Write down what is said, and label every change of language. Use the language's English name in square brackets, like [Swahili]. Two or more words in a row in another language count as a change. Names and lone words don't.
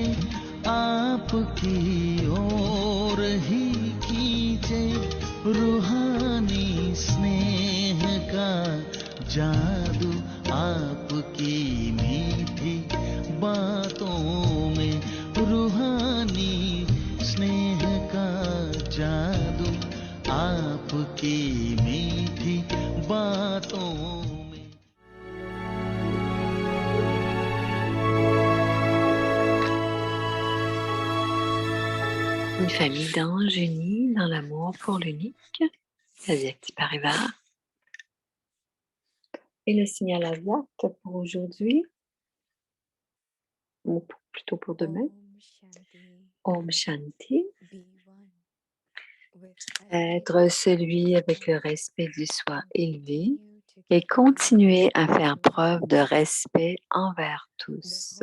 [Hindi] आपकी ओर ही खींचे रूहानी स्नेह का जादू आपकी मीठी बातों में रूहानी स्नेह का जादू आपकी मीठी बातों में। [French] Une famille d'anges unis dans l'amour pour l'unique, Avyakti Parivar. Et le signal Avyakt pour aujourd'hui, ou plutôt pour demain, [Hindi] ओम शांति, [French] être celui avec le respect du soi élevé et continuer à faire preuve de respect envers tous.